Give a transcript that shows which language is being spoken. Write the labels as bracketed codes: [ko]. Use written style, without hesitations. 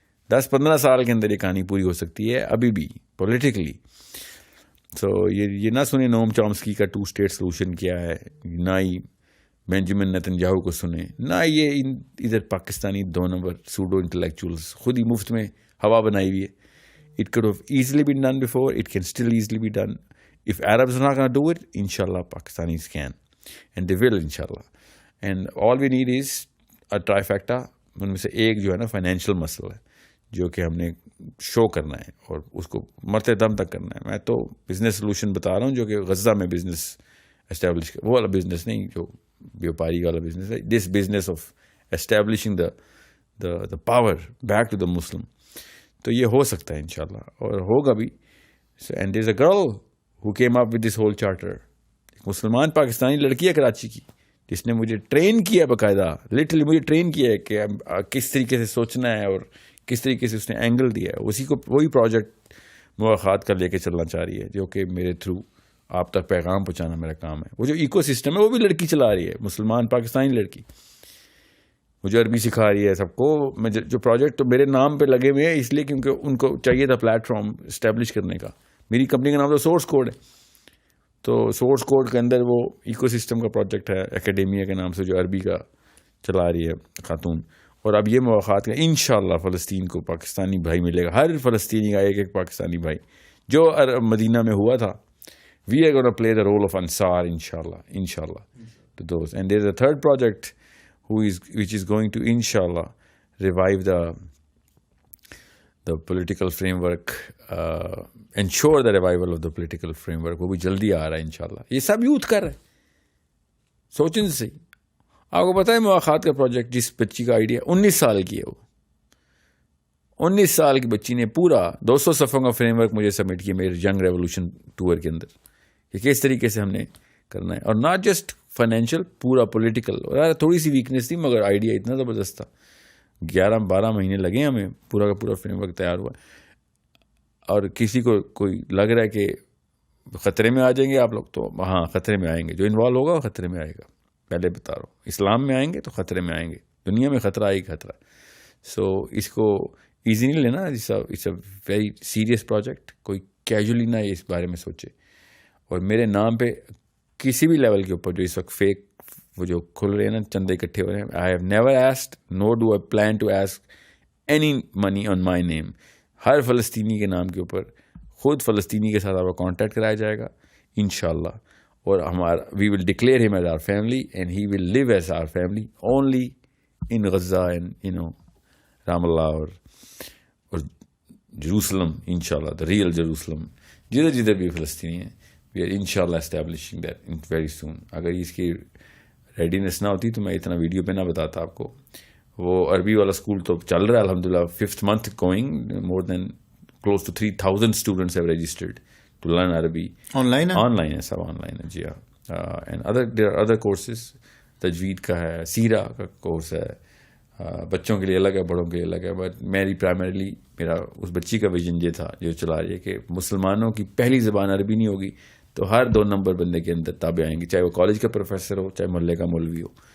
[ur] 10-15 سال کے اندر یہ کہانی پوری ہو سکتی ہے ابھی بھی پولیٹیکلی. سو یہ نہ سنیں نوم چامسکی کا 2 اسٹیٹ سلوشن کیا ہے، نہ ہی بینجامن نیتنیاہو کو سنیں، نہ یہ ادھر پاکستانی 2 نمبر سوڈو انٹلیکچوئلز خود ہی مفت میں ہوا بنائی ہوئی ہے. [en] It could have easily been done before. It can still easily be done. If Arabs are not going to do it, inshallah, Pakistanis can. And they will, inshallah. And all we need is a trifecta. [ur] ان میں سے ایک جو ہے نا financial مسئلہ ہے جو کہ ہم نے شو کرنا ہے اور اس کو مرتے دم تک کرنا ہے. میں تو بزنس سلوشن بتا رہا ہوں جو کہ غزہ میں بزنس اسٹیبلش وہ والا بزنس نہیں جو بیوپاری والا بزنس ہے. [en] This business of establishing the power back to the Muslim. [ur] تو یہ ہو سکتا ہے انشاءاللہ اور ہوگا بھی. [en] And there is a girl who came up with this whole charter. [ur] ایک مسلمان پاکستانی لڑکی ہے کراچی کی جس نے مجھے ٹرین کیا باقاعدہ, لٹرلی مجھے ٹرین کیا ہے کہ کس طریقے سے سوچنا ہے اور کس طریقے سے اس نے اینگل دیا ہے. اسی کو وہی پروجیکٹ مواخات کر لے کے چلنا چاہ رہی ہے جو کہ میرے تھرو آپ تک پیغام پہنچانا میرا کام ہے. وہ جو ایکو سسٹم ہے وہ بھی لڑکی چلا رہی ہے, مسلمان پاکستانی لڑکی. مجھے عربی سکھا رہی ہے سب کو. میں جو پروجیکٹ تو میرے نام پہ لگے ہوئے ہیں اس لیے کیونکہ ان کو چاہیے تھا پلیٹ فارم اسٹیبلش کرنے کا. میری کمپنی کا نام تو سورس کوڈ ہے. تو سورس کوڈ کے اندر وہ ایکو سسٹم کا پروجیکٹ ہے اکیڈیمیا کے نام سے جو عربی کا چلا رہی ہے خاتون. اور اب یہ مواقعات کا انشاءاللہ فلسطین کو پاکستانی بھائی ملے گا. ہر فلسطینی کا ایک ایک پاکستانی بھائی جو مدینہ میں ہوا تھا. [en] We are gonna play the role of انصار انشاءاللہ to those. And there is a third project which is going to inshallah revive the political framework, ensure the revival of the political framework. [ur] وہ بھی جلدی آ رہا ہے انشاءاللہ. یہ سب youth کر رہے ہیں. سوچیں سے آپ کو پتا ہے مواخات کا پروجیکٹ جس بچی کا آئیڈیا 19 سال کی ہے, وہ 19 سال کی بچی نے پورا 200 صفحوں کا فریم ورک مجھے سبمٹ کیا میرے ینگ ریولوشن ٹور کے اندر کہ کس طریقے سے ہم نے کرنا ہے. اور [en] not just financial, [ur] پورا پولیٹیکل. اور تھوڑی سی ویکنیس تھی مگر آئیڈیا اتنا زبردست تھا. 11-12 مہینے لگے ہمیں, پورا کا پورا فریم ورک تیار ہوا. اور کسی کو کوئی لگ رہا ہے کہ خطرے میں آ جائیں گے آپ لوگ, تو ہاں خطرے میں آئیں گے. جو انوالو ہوگا وہ خطرے میں آئے گا. پہلے بتا رہا ہوں, اسلام میں آئیں گے تو خطرے میں آئیں گے. دنیا میں خطرہ آئی خطرہ. سو اس کو ایزی نہیں لینا. [en] It's a very serious project. [ur] کوئی کیجولی نہ اس بارے میں سوچے. اور میرے نام پہ کسی بھی لیول کے اوپر جو اس وقت فیک وہ جو کھل رہے ہیں نا, چندے اکٹھے ہو رہے ہیں, [en] I have never asked no do I plan to ask any money on my name. [ur] ہر فلسطینی کے نام کے اوپر خود فلسطینی کے ساتھ آپ کا کانٹیکٹ کرایا جائے گا انشاءاللہ. اور ہمارا [en] We will declare him as our family and he will live as our family only in Gaza and Ramallah اور Jerusalem انشاءاللہ, the real Jerusalem. [ur] جدھر جدھر بھی فلسطینی ہیں [en] We are انشاءاللہ establishing that very soon. [ur] اگر اس کی ریڈینس نہ ہوتی تو میں اتنا ویڈیو پہ نہ بتاتا آپ کو. وہ عربی والا اسکول تو چل رہا ہے الحمدللہ, [en] 5th month going, more than close to 3,000 students have registered to learn Arabi. On [ur] line ہے, سب آن لائن ہے جی ہاں. And [en] there are other courses, [ur] تجوید کا ہے, سیرہ کا کورس ہے, بچوں کے لیے الگ ہے, بڑوں کے لیے الگ ہے. بٹ میرا اس بچی کا ویژن یہ تھا جو چلا رہی ہے کہ مسلمانوں کی پہلی زبان عربی نہیں ہوگی تو ہر 2 نمبر بندے کے اندر تابع آئیں گے, چاہے وہ کالج کا پروفیسر ہو چاہے محلے کا مولوی ہو.